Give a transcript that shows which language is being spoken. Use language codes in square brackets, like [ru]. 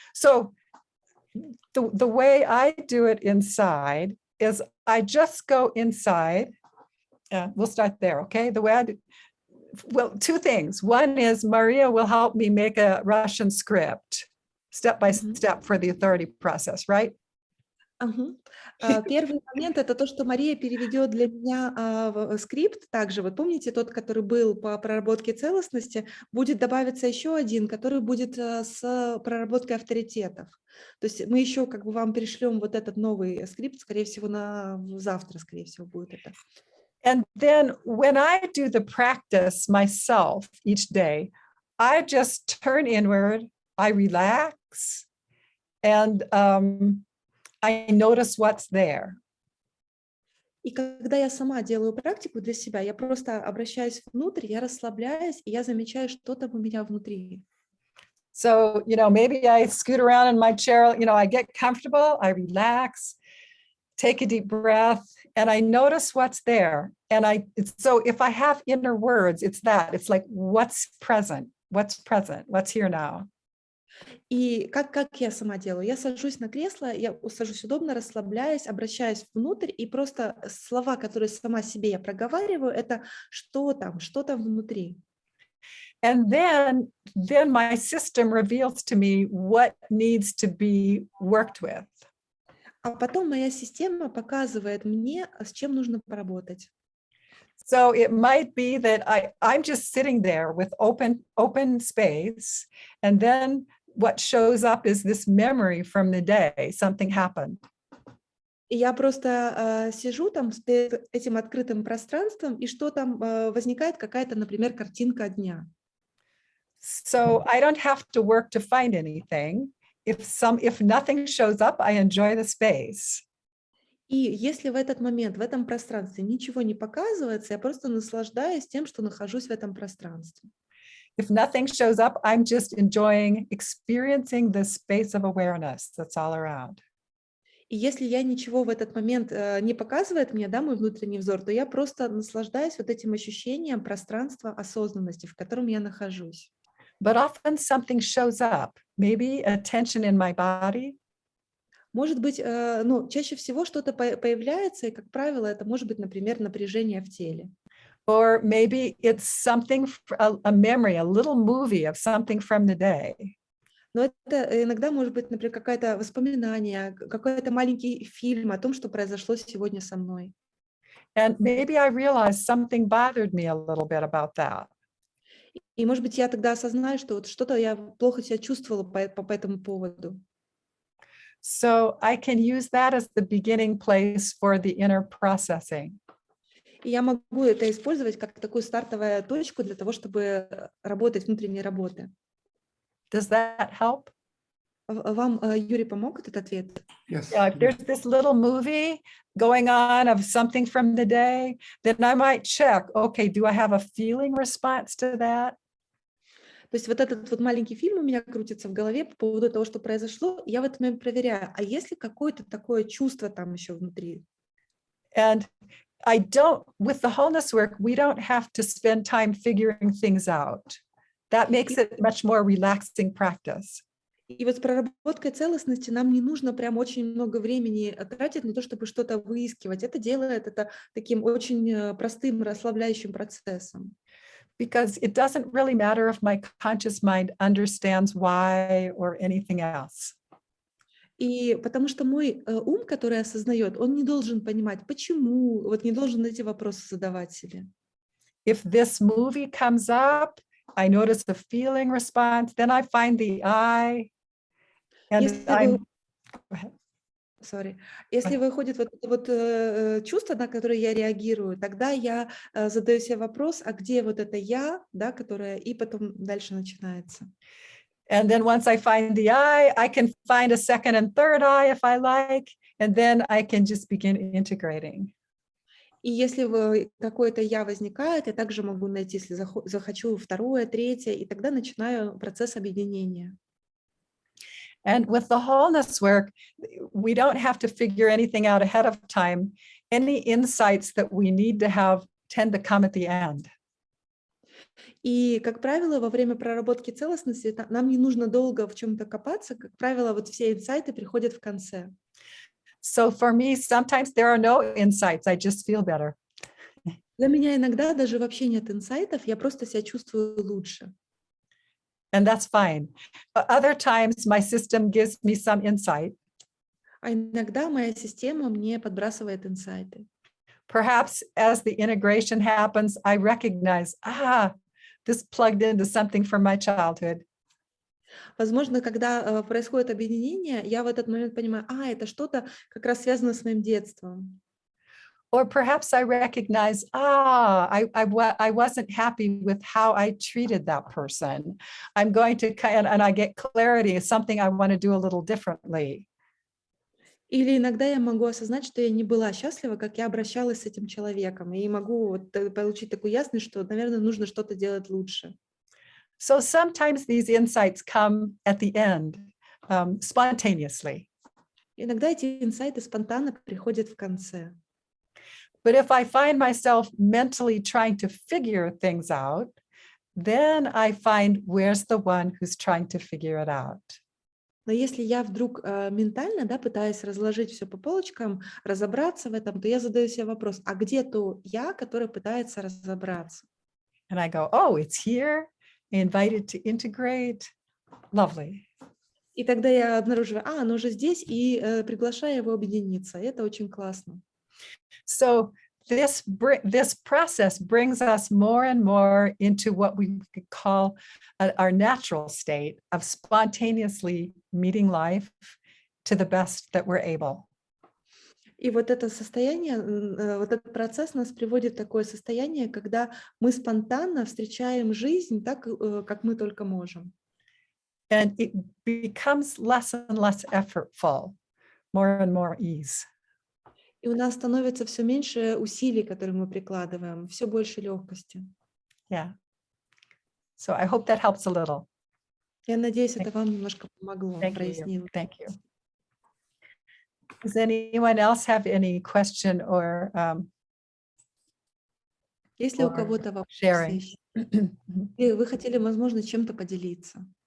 [en] So the way I do it inside is I just go inside. We'll start there, okay? The way I do, well, two things. One is Maria will help me make a Russian script, step by step, for the authority process, right? [ru] Первый момент — это то, что Мария переведет для меня скрипт. Также, вот помните, тот, который был по проработке целостности, будет добавиться еще один, который будет с проработкой авторитетов. То есть мы еще как бы вам перешлем вот этот новый скрипт, скорее всего, завтра, скорее всего, будет это. [en] And then when I do the practice myself each day, I just turn inward, I relax, and I notice what's there. [ru] И когда я сама делаю практику для себя, я просто обращаюсь внутрь, я расслабляюсь, и я замечаю, что там у меня внутри. [en] So, maybe I scoot around in my chair, I get comfortable, I relax, take a deep breath, and I notice what's there. And so if I have inner words, it's like, what's present, what's here now. [ru] И как я сама делаю? Я сажусь на кресло, я сажусь удобно, расслабляюсь, обращаюсь внутрь, и просто слова, которые сама себе я проговариваю, это что там внутри. [en] And then my system reveals to me what needs to be worked with. [ru] А потом моя система показывает мне, с чем нужно поработать. [en] So it might be that I'm just sitting there with open space, and then what shows up is this memory from the day, something happened. [ru] И я просто сижу там с этим открытым пространством, и что там возникает какая-то, например, картинка дня. [en] So I don't have to work to find anything. If nothing shows up, I enjoy the space. [ru] И если в этот момент, в этом пространстве ничего не показывается, я просто наслаждаюсь тем, что нахожусь в этом пространстве. [en] If nothing shows up, I'm just experiencing the space of awareness that's all around. [ru] И если я ничего в этот момент не показывает мне, да, мой внутренний взор, то я просто наслаждаюсь вот этим ощущением пространства осознанности, в котором я нахожусь. [en] But often something shows up, maybe a tension in my body. [ru] Может быть, чаще всего что-то появляется, и, как правило, это может быть, например, напряжение в теле. [en] Or maybe it's something, a memory, a little movie of something from the day. [ru] Но это иногда может быть, например, какое-то воспоминание, какой-то маленький фильм о том, что произошло сегодня со мной. [en] And maybe I realized something bothered me a little bit about that. [ru] И, может быть, я тогда осознаю, что вот что-то я плохо себя чувствовала по этому поводу. [en] So I can use that as the beginning place for the inner processing. [ru] И я могу это использовать как такую стартовую точку для того, чтобы работать внутренней работы. [en] Does that help? [ru] Вам, Юрий, помог этот ответ? [en] Yes. Yeah, if there's this little movie going on of something from the day, then I might check, okay, do I have a feeling response to that? [ru] То есть вот этот вот маленький фильм у меня крутится в голове по поводу того, что произошло. Я в этот момент проверяю, а есть ли какое-то такое чувство там еще внутри? [en] And with the wholeness work, we don't have to spend time figuring things out. That makes it much more relaxing practice. [ru] И вот с проработкой целостности нам не нужно прям очень много времени тратить на то, чтобы что-то выискивать. Это делает это таким очень простым, расслабляющим процессом. [en] Because it doesn't really matter if my conscious mind understands why or anything else. [ru] И потому что мой ум, который осознает, он не должен понимать, почему, вот не должен эти вопросы задавать себе. [en] If this movie comes up, I notice the feeling response, then I find the I. And [ru] Если выходит вот это вот чувство, на которое я реагирую, тогда я задаю себе вопрос, а где вот это я, да, которое, и потом дальше начинается. [en] And then once I find the I can find a second and third I if I like, and then I can just begin integrating. [ru] И если какое-то я возникает, я также могу найти, если захочу, второе, третье, и тогда начинаю процесс объединения. [en] And with the wholeness work, we don't have to figure anything out ahead of time. Any insights that we need to have tend to come at the end. [ru] И, как правило, во время проработки целостности нам не нужно долго в чем-то копаться. Как правило, вот все инсайты приходят в конце. [en] So for me, sometimes there are no insights. I just feel better. [ru] Для меня иногда даже вообще нет инсайтов, я просто себя чувствую лучше. [en] And that's fine. But other times my system gives me some insight. [ru] А иногда моя система мне подбрасывает инсайты. [en] Perhaps as the integration happens, I recognize, this plugged into something from my childhood. [ru] Возможно, когда происходит объединение, я в этот момент понимаю, это что-то как раз связано с моим детством. [en] Or perhaps I recognize, I wasn't happy with how I treated that person. I'm going to, and I get clarity, something I want to do a little differently. [ru] Или иногда я могу осознать, что я не была счастлива, как я обращалась с этим человеком, и могу вот получить такую ясность, что, наверное, нужно что-то делать лучше. [en] So sometimes these insights come at the end, spontaneously. [ru] Иногда эти инсайты спонтанно приходят в конце. [en] But if I find myself mentally trying to figure things out, then I find where's the one who's trying to figure it out. [ru] Но если я вдруг ментально, да, пытаюсь разложить все по полочкам, разобраться в этом, то я задаю себе вопрос, а где то я, который пытается разобраться? [en] And I go, oh, it's here, invited to integrate. Lovely. [ru] И тогда я обнаруживаю, оно уже здесь, и приглашаю его объединиться. И это очень классно. [en] So this process brings us more and more into what we could call our natural state of spontaneously meeting life to the best that we're able. [ru] И вот это состояние, вот этот процесс нас приводит в такое состояние, когда мы спонтанно встречаем жизнь так, как мы только можем. [en] And it becomes less and less effortful, more and more ease. [ru] И у нас становится все меньше усилий, которые мы прикладываем, все больше легкости. [en] Yeah. So I hope that helps a little. [ru] Я надеюсь, это вам немножко помогло, [en] Thank you. [ru] прояснило. [en] Thank you. Does anyone else have any question or [ru] Если у [en] or [ru] кого-то вопросы [en] sharing? [ru] еще, и вы хотели, возможно, чем-то поделиться.